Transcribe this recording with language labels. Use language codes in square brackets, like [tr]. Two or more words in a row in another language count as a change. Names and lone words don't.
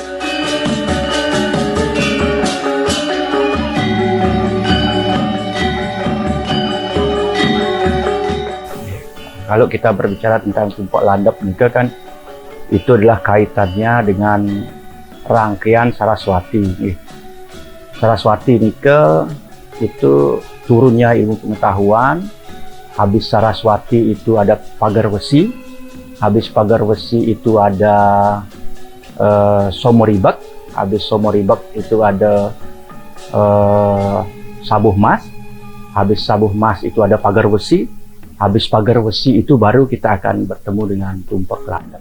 [id] Kalau kita berbicara tentang Tumpak Landep nika kan itu adalah kaitannya dengan rangkaian Saraswati. Saraswati nika itu turunnya ilmu pengetahuan. Habis Saraswati itu ada pagar besi, habis pagar besi itu ada Somoribak, habis Somoribak itu ada Sabuh Mas, habis Sabuh Mas itu ada pagar besi, habis pagar besi itu baru kita akan bertemu dengan Tumpak Landep.